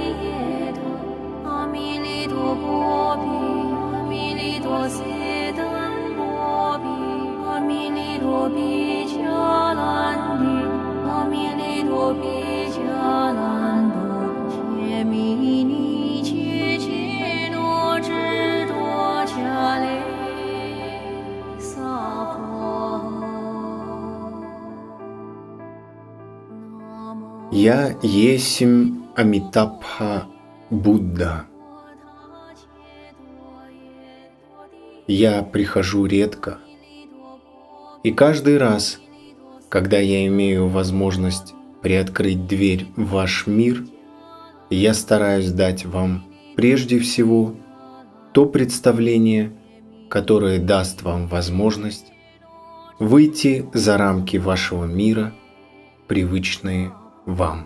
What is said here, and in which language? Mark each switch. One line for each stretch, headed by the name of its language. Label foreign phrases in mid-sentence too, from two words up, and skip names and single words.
Chinese: 耶多，阿弥利多波比，阿弥利多塞登波比，阿弥利多比迦兰帝，阿弥利多比迦兰多，切弥尼切切罗智多迦雷萨婆诃。
Russian: Я есмь Амитабха Будда. Я прихожу редко, и каждый раз, когда я имею возможность приоткрыть дверь в ваш мир, я стараюсь дать вам прежде всего то представление, которое даст вам возможность выйти за рамки вашего мира, привычные вам.